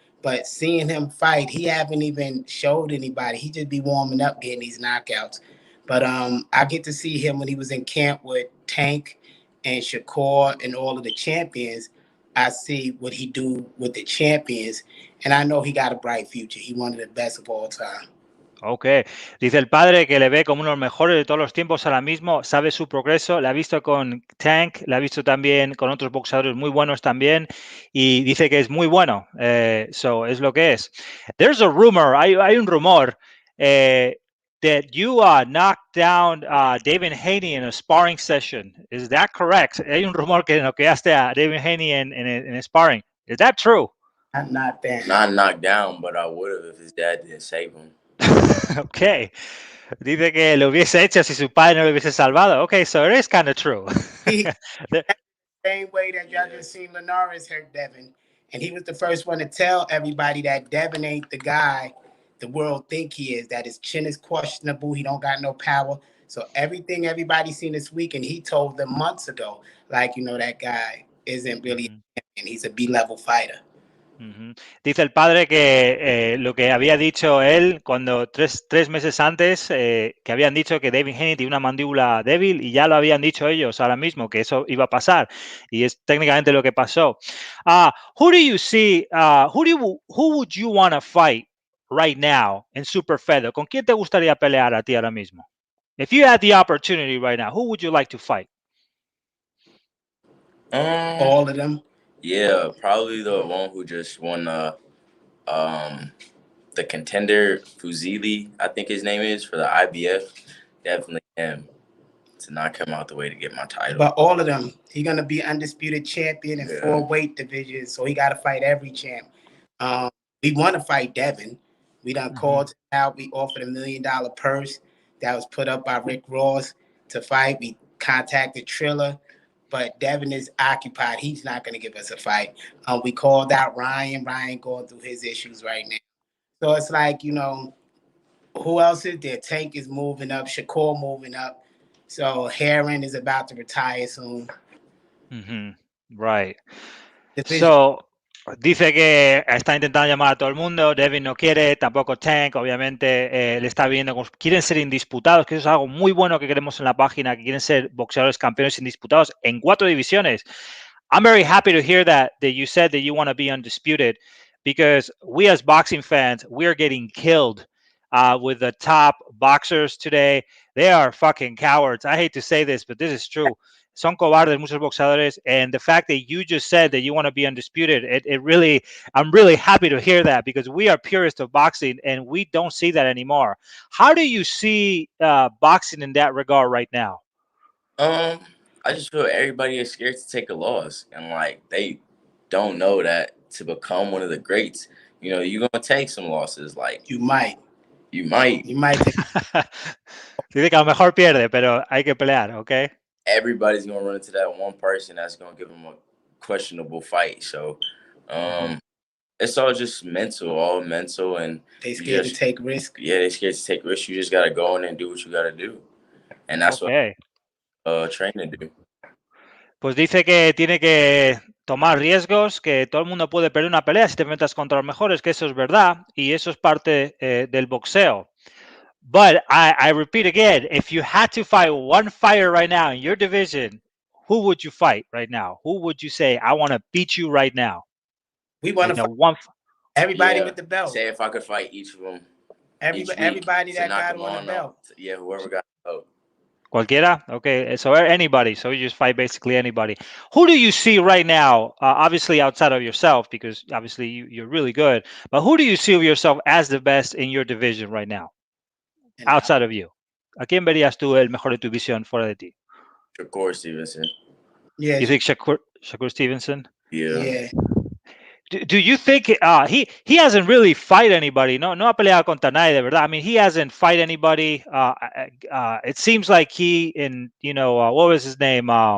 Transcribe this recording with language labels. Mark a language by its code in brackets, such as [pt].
[en] But seeing him fight, he haven't even showed anybody. He just be warming up, getting these knockouts. But I get to see him when he was in camp with Tank and Shakur and all of the champions. I see what he do with the champions, and I know he got a bright future. He one of the best of all time. [es] Ok, dice el padre que le ve como uno de los mejores de todos los tiempos ahora mismo, sabe su progreso, la ha visto con Tank, la ha visto también con otros boxeadores muy buenos también y dice que es muy bueno, es lo que es. [en] There's a rumor, [es] hay un rumor [en] that you knocked down David Haney in a sparring session. Is that correct? [es] Hay un rumor que noqueaste a David Haney en sparring. [en] Is that true? Not that. Not knocked down, but I would have if his dad didn't save him. Ok. [es] Dice que lo hubiese hecho si su padre no lo hubiese salvado. [en] Ok, so it is kind of true. He same way that y'all just seen Linares hurt Devin, and he was the first one to tell everybody that Devin ain't the guy the world think he is. That his chin is questionable. He don't got no power. So everything everybody seen this week, and he told them months ago, like that guy isn't really, and he's a B-level fighter. [es] Dice el padre que lo que había dicho él cuando tres meses antes, que habían dicho que David Haney tiene una mandíbula débil y ya lo habían dicho ellos ahora mismo, que eso iba a pasar. Y es técnicamente lo que pasó. [en] Who do you see, who would you want to fight right now in Super Feather? [es] ¿Con quién te gustaría pelear a ti ahora mismo? [en] If you had the opportunity right now, who would you like to fight? All of them. Yeah, probably the one who just won the contender Fuzili, I think his name is, for the IBF. Definitely him, to knock him out the way to get my title. But all of them, he's gonna be undisputed champion in 4 weight divisions, so he got to fight every champ. We want to fight Devin. We done called him out. We offered $1 million purse that was put up by Rick Ross to fight. We contacted Triller, but Devin is occupied. He's not going to give us a fight. We called out Ryan. Ryan going through his issues right now. So it's like, who else is there? Tank is moving up. Shakur moving up. So Heron is about to retire soon. Right. [es] So, dice que está intentando llamar a todo el mundo. Devin no quiere, tampoco Tank, obviamente le está viendo. Quieren ser indisputados, que eso es algo muy bueno que queremos en la página, que quieren ser boxeadores campeones indisputados en 4 divisiones. [en] I'm very happy to hear that you said that you want to be undisputed, because we as boxing fans, we are getting killed with the top boxers today. they are fucking cowards. I hate to say this, but this is true. [es] Son cobardes muchos boxeadores, [en] and the fact that you just said that you want to be undisputed, it really, I'm really happy to hear that, because we are purists of boxing and we don't see that anymore. How do you see boxing in that regard right now? I just feel everybody is scared to take a loss, and like they don't know that to become one of the greats, you're gonna take some losses. Like You might take. [es] Dice que a lo mejor pierde, pero hay que pelear, ¿ok? [en] Everybody's gonna run into that one person that's gonna give them a questionable fight. So, it's all just all mental, and They scared to take risks. Yeah, they scared to take risks. You just gotta go in and do what you gotta do, and that's Okay. what training do. [es] Pues dice que tiene que tomar riesgos, que todo el mundo puede perder una pelea si te metas contra los mejores, que eso es verdad, y eso es parte del boxeo. [en] But I repeat again, if you had to fight one fighter right now in your division, who would you fight right now? Who would you say, I want to beat you right now? We want to fight one. everybody with the belt. Say if I could fight each of them. Everybody that got on the belt. Yeah, whoever got the belt. [es] Cualquiera? [en] Okay, so anybody. So you just fight basically anybody. Who do you see right now, obviously outside of yourself, because obviously you're really good, but who do you see of yourself as the best in your division right now, outside of you? [es] ¿A quién verías tú el mejor de tu división fuera de ti? [en] Shakur Stevenson. Yeah. You think Shakur Stevenson? Yeah. Do you think he hasn't really fight anybody? [es] No ha peleado contra nadie de verdad. [en] I mean, he hasn't fight anybody. It seems like what was his name?